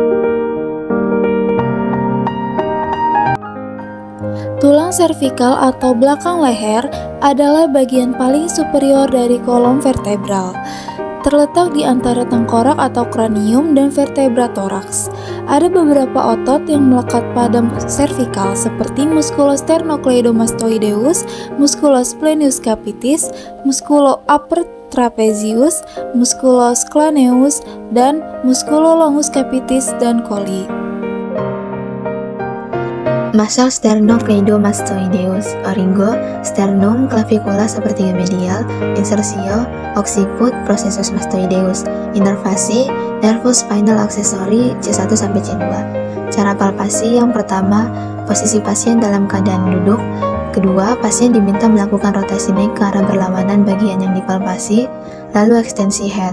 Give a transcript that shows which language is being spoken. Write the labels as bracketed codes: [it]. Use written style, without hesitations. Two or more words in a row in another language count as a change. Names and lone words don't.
[id] Tulang servikal atau belakang leher adalah bagian paling superior dari kolom vertebral. Terletak di antara tengkorak atau kranium dan vertebra toraks. Ada beberapa otot yang melekat pada servikal seperti [la] musculus sternocleidomastoideus, musculus splenius capitis, musculo upper trapezius, musculus claneus, [id] dan [la] musculo longus capitis [id] dan coli. [la] Muscle sternocleidomastoideus, [id] origo, sternum, clavicula sepertiga medial, insersio, occiput, [la] processus mastoideus, [id] innervasi, [la] nervus spinal accessory [id] C1-C2. Cara palpasi yang pertama, posisi pasien dalam keadaan duduk. Kedua, pasien diminta melakukan rotasi neck ke arah berlawanan bagian yang dipalpasi, lalu ekstensi head.